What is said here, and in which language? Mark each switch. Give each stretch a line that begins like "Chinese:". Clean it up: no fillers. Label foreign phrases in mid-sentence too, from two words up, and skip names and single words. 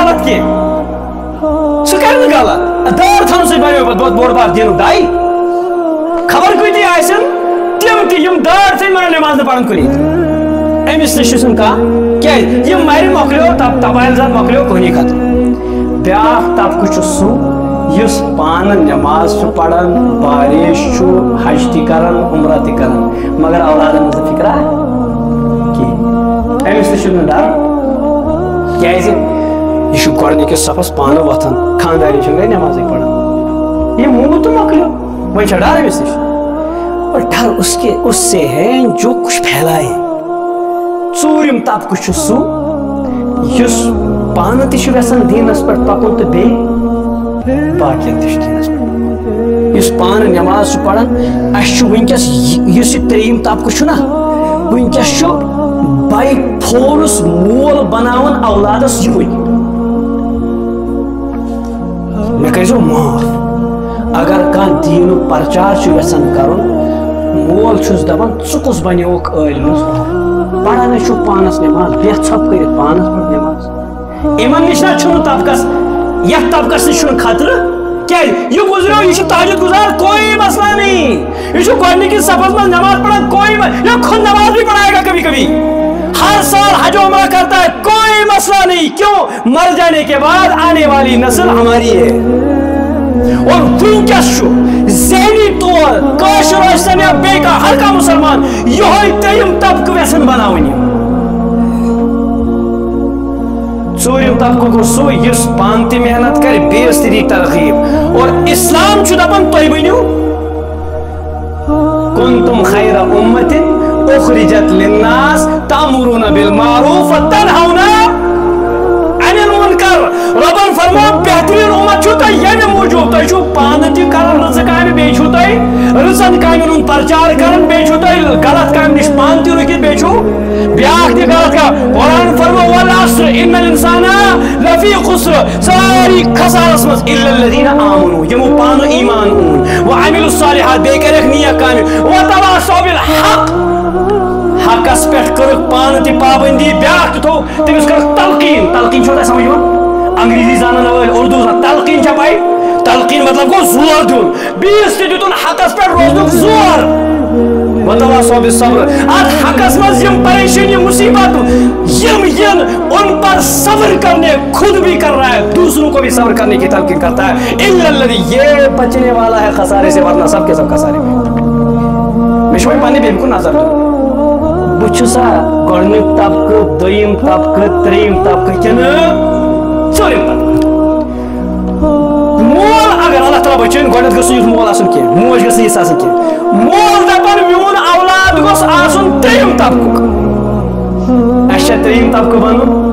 Kashmiri: غلط کینٛہہ سُہ کرِ نہٕ غلط دٲر تھاونہٕ سۭتۍ بنیو پتہٕ بوٚڑ بار دیٖنُک داے خبر کۭتیاہ آسن تِم تہِ یِم دٲر تھٲے مگر نٮ۪ماز نہٕ پران کُنی أمِس نِش چھُنہٕ کانٛہہ کیٛازِ یِم مرِ مۄکلیو تبایل زاد مۄکلیو کُنی خٲطرٕ بیٛاکھ طبقہٕ چھُ سُہ یُس پانہٕ نٮ۪ماز چھُ پران باریش چھُ حج تہِ کران عمرہ تہِ کران مگر اولادن ہٕنٛز نہٕ فِکرا کِہیٖنۍ أمِس تہِ چھُنہٕ ڈر کیٛازِ یہِ چھُ گۄڈٕنِکِس صفس پانہٕ وۄتھان خانٛدارنہِ چھُنہٕ گرِ نٮ۪مازٕے پران یہِ موٗد تہٕ مۄکلیو وۄنۍ چھا ڈر أمِس نِش
Urdu: اور ڈر اس سے ہے جو کچھ پھیلائے
Kashmiri: ژوٗرِم طبقہٕ چھُ سُہ یُس پانہٕ تہِ چھُ یژھان دیٖنس پٮ۪ٹھ پکُن تہٕ بیٚیہِ باقین تہِ چھُ دیٖنس پٮ۪ٹھ پکُن یُس پانہٕ نٮ۪ماز چھُ پران اسہِ چھُ وٕنکیٚس یُس یہِ ترٛیٚیِم طبقہٕ چھُ نا وٕنکیٚس چھُ باے فورس مول بناوان اولادس یِہُے مےٚ کٔرۍزیو معاف اگر کانٛہہ دیٖنُک پرچار چھُ یژھان کرُن مول چھُس دپان ژٕ کُس بنیوکھ عٲلمس پران ہے چھُکھ پانس نٮ۪ماز بیٚہہ ژھۄپ کٔرِتھ پانس پٔر نٮ۪ماز یِمن نِش نہ چھُنہٕ طبقس یتھ طبقس نِش چھُنہٕ خطرٕ کیٛازِ یہِ گُزریو یہِ چھُ تہجد گزار
Urdu: کوئی مسئلہ نہیں
Kashmiri: یہِ چھُ گۄڈٕنِکِس صفس منٛز نٮ۪ماز پران
Urdu: کوئی یہ خود نماز بھی پڑھائے گا کبھی کبھی ہر سال حج و عمرہ کرتا ہے کوئی مسئلہ نہیں کیوں مر جانے کے بعد آنے والی نسل ہماری ہے اور
Kashmiri: وٕنکیٚس چھُ ذہنی طور کٲشُر ٲسِن یا بیٚیہِ کانٛہہ ہر کانٛہہ مُسلمان یِہوے ترٛیٚیِم طبقہٕ یژھان بناوٕنۍ ژوٗرِم طبقہٕ گوٚو سُہ یُس پانہٕ تہِ محنت کرِ بیٚیِس تہِ دی ترغیٖب اور اسلام چھُ دپان تُہۍ بٔنِو
Arabic: کنتم خیر امة اخرجت للناس تأمرون بالمعروف وتنهون عن المنکر
Kashmiri: رۄبن فرموو بہتریٖن اُمت چھُو تۄہہِ ییٚمہِ موٗجوٗب تۄہہِ چھُو پانہٕ تہِ کران رٕژٕ کامہِ بیٚیہِ چھُو تۄہہِ رسن کامن پرچار کرن بیچو تو غلط کام نش پان تہ رکت بیچو بیاکھ تہ غلط کا قرآن فرمو
Arabic: والعصر ان الانسان لفی خسر
Kashmiri: ساری خسارس مز
Arabic: الا الذین آمنوا
Kashmiri: یمو پان ایمان اون
Arabic: وعملوا الصالحات
Kashmiri: بے کرک نیک کام
Arabic: وتواصوا بالحق
Kashmiri: حقس پہ کرک پان تہ پابندی بیاکھ تہ تھو تمس کرک تلقین تلقین چھو تہ سمجھ انگریزی زانن وٲلۍ اردو تلقین چھا پاے تلقین مطلب گو زور دیون بیس تہ دیتن حقس پہ روزنک زور
Arabic: وتواصوا بالصبر
Kashmiri: ات حقس مز یم پریشانی مصیبت یم ین
Urdu: ان پر صبر کرنے خود بھی کر رہا ہے دوسروں کو بھی صبر کرنے کی تلقین کرتا ہے
Arabic: الا الذی
Urdu: یہ بچنے والا ہے خسارے سے ورنہ سب کے سب خسارے میں
Kashmiri: مش وۄنۍ پننہِ بیٚیہِ کُن نظر دِوان بہٕ چھُسا گۄڈنیُک طبقہٕ دوٚیِم طبقہٕ ترٛیٚیِم طبقہٕ کِنہٕ ژوٗرِم طبقہٕ مول اگر اللہ تعالیٰ بچٲیِن گۄڈنٮ۪تھ گٔژھ نہٕ یُتھ مول آسُن کینٛہہ موج گٔژھ نہٕ یِژھ آسٕنۍ کینٛہہ مول دپان میون اولاد گوٚژھ آسُن ترٛیٚیِم طبقُک اَسہِ چھا ترٛیٚیِم طبقہٕ بنُن